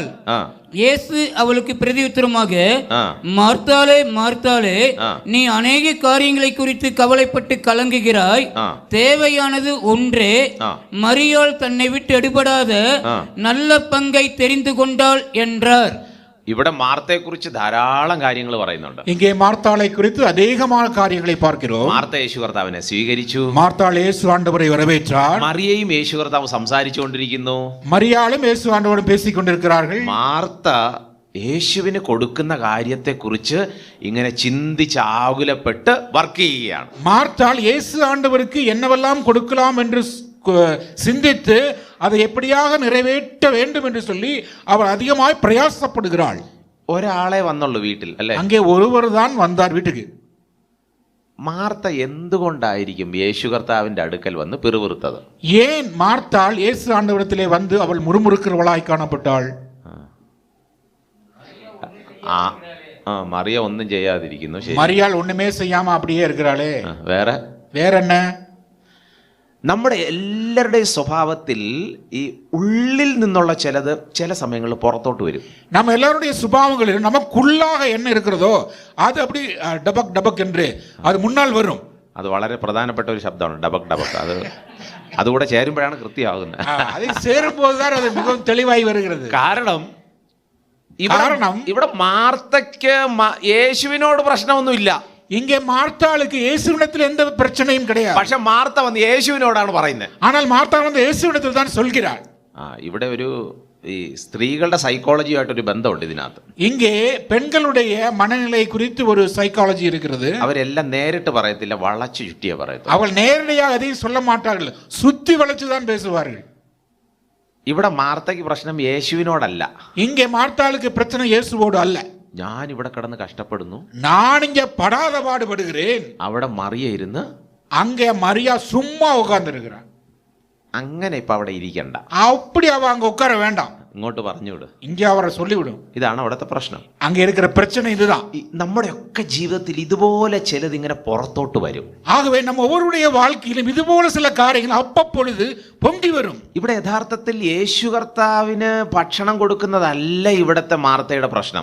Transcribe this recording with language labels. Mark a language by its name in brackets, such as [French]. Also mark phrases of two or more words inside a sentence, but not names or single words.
[Tamil] இயேசு அவளுக்கு பிரதியுத்தரமாக, மார்த்தாளே, மார்த்தாளே, நீ அநேக காரியங்களை குறித்து கவலைப்பட்டு கலங்குகிறாய். தேவையானது ஒன்றே. மரியாள் தன்னை விட்டு எடுபடாத நல்ல பங்கை தெரிந்து கொண்டாள் என்றார். [Malayalam] ഇവിടെ മാർത്തയെ കുറിച്ച് ധാരാളം കാര്യങ്ങൾ പറയുന്നുണ്ട്. [Tamil] இங்கே மார்த்தாளை குறித்து அதிகமான காரியங்களை பார்க்கிறோம். [Malayalam] മാർത്ത യേശു കർത്താവിനെ സ്വീകരിച്ചു. [Tamil] மார்த்தாள் இயேசு ஆண்டவரை வரவேற்றார். [Malayalam] മറിയയും യേശു കർത്താവ് സംസാരിച്ചുകൊണ്ടിരിക്കുന്നു. [Tamil] மரியாளும் இயேசு ஆண்டவரும் பேசிக் கொண்டிருக்கிறார்கள். [Malayalam] മാർത്ത യേശുവിന് കൊടുക്കുന്ന കാര്യത്തെക്കുറിച്ച് ഇങ്ങനെ ചിന്തിച്ച് ആകുലപ്പെട്ട് വർക്ക് ചെയ്യുകയാണ്. [Tamil] மார்த்தாள் இயேசு ஆண்டவருக்கு என்னவெல்லாம் கொடுக்கலாம் என்று சிந்தித்து அதை எப்படியாக நிறைவேற்ற வேண்டும் என்று சொல்லி அவர் அதிகமாய் பிரயாசப்படுகிறாள். [Malayalam] ഒരാളെ വന്നുള്ളൂ വീട്ടിൽ, അല്ലേ? [Tamil] அங்கே ஒருவர் தான் வந்தார் வீட்டுக்கு. [Malayalam] മാർത്ത എന്തുകൊണ്ടായിരിക്കും യേശു കർത്താവിന്റെ അടുക്കൽ വന്ന് പിറുപിറുത്തത്? [Tamil] ஏன் மார்த்தாள் இயேசு ஆண்டவரிடத்திலே வந்து அவள் முறுமுறுக்கிறவளாய் காணப்பட்டாள்? [Malayalam] മറിയ ഒന്നും ചെയ്യാതിരിക്കുന്നു. [Tamil] மரியாள் ஒண்ணுமே செய்யாம அப்படியே இருக்கிறாளே. வேற என்ன? [Malayalam] നമ്മുടെ എല്ലാവരുടെയും സ്വഭാവത്തിൽ ഈ ഉള്ളിൽ നിന്നുള്ള ചിലത് ചില സമയങ്ങളിൽ പുറത്തോട്ട് വരും. [Tamil] நம்ம எல்லாருடைய சுபாவங்களில் நமக்குள்ளாக என்ன இருக்கிறதோ அது அப்படி டபக் டபக் என்று அது முன்னால் வரும். [Malayalam] അത് വളരെ പ്രധാനപ്പെട്ട ഒരു ശബ്ദമാണ്, ഡബക് ഡബക്. അതുകൂടെ ചേരുമ്പോഴാണ് കൃത്യമാകുന്നത്. അത് ചേരുമ്പോഴാണ് അത് മിகவும் തെളിവായി വരുന്നത്. കാരണം ഇവിടെ മാർത്തയ്ക്ക് യേശുവിനോട് പ്രശ്നമൊന്നുമില്ല. [Tamil] இங்கே மார்த்தாளுக்கு இயேசுவிடத்தில் எந்த பிரச்சனையும் கிடையாது. [Malayalam] പക്ഷെ മാർത്ത വന്ന് യേശുവിനോടാണ് പറയുന്നത്. [Tamil] ஆனால் மார்த்தாள் வந்து இயேசுவிடத்தில் தான் சொல்கிறாள். [Malayalam] ഇവിടെ ഒരു ഈ സ്ത്രീകളുടെ സൈക്കോളജിയായിട്ടൊരു ബന്ധമുണ്ട് ഇതിനകത്ത്. [Tamil] இங்கே பெண்களுடைய மனநிலை குறித்து ஒரு சைக்காலஜி இருக்கிறது. [Malayalam] അവരെല്ലാം നേരിട്ട് പറയത്തില്ല, വളച്ചു ചുറ്റിയേ പറയത്തുള്ളൂ. [Tamil] அவள் நேரடியாக அதையும் சொல்ல மாட்டார்கள், சுத்தி வளைச்சு தான் பேசுவார்கள். [Malayalam] ഇവിടെ മാർത്തയ്ക്ക് പ്രശ്നം യേശുവിനോടല്ല. [Tamil] இங்கே மார்த்தாளுக்கு பிரச்சனை இயேசுவோடு அல்ல. [Malayalam] ഞാൻ ഇവിടെ കിടന്ന് കഷ്ടപ്പെടുന്നു, [Tamil] நான் இங்க படாத பாடுபடுகிறேன். [Malayalam] അവിടെ മറിയ ഇരുന്ന്, [Tamil] அங்கே மரியா சும்மா உட்கார்ந்து இருக்கிறான். [Malayalam] അങ്ങനെ ഇപ്പൊ അവിടെ ഇരിക്കണ്ട, [Tamil] அப்படி அவ அங்க உட்கார வேண்டாம், [Malayalam] ഇങ്ങോട്ട് പറഞ്ഞുവിട്, [Tamil] இங்கே அவரை சொல்லிவிடும். [Malayalam] ഇതാണ് അവിടുത്തെ പ്രശ്നം. [Tamil] அங்க இருக்கிற பிரச்சனை இதுதான். [Malayalam] നമ്മുടെ ഒക്കെ ജീവിതത്തിൽ ഇതുപോലെ ചിലത് ഇങ്ങനെ പുറത്തോട്ട് വരും. [Tamil] ஆகவே நம்ம ஒவ்வொருடைய வாழ்க்கையிலும் இதுபோல சில காரியங்கள் அப்பப்பொழுது பொங்கி வரும். [Malayalam] ഇവിടെ യഥാർത്ഥത്തിൽ യേശു കർത്താവിന് ഭക്ഷണം കൊടുക്കുന്നതല്ല ഇവിടത്തെ മാർത്തയുടെ പ്രശ്നം.